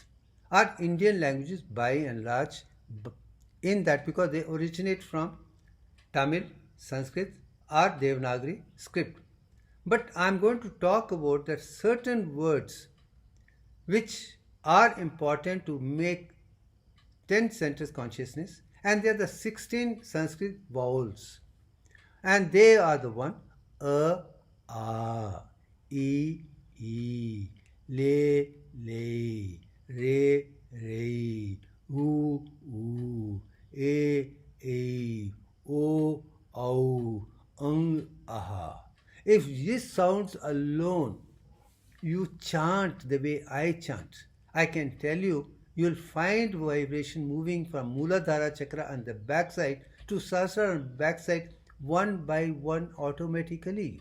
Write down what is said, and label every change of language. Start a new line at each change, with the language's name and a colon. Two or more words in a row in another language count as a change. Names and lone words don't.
English: Are Indian languages by and large in that because they originate from Tamil, Sanskrit or Devanagari script. But I am going to talk about that certain words which are important to make 10 centers consciousness, and they are the 16 Sanskrit vowels. And they are the one a, e, le, re, u, e, o, aha. If these sounds alone you chant the way I chant, I can tell you, you'll find vibration moving from Muladhara chakra on the backside to Sahasrara on the backside one by one automatically.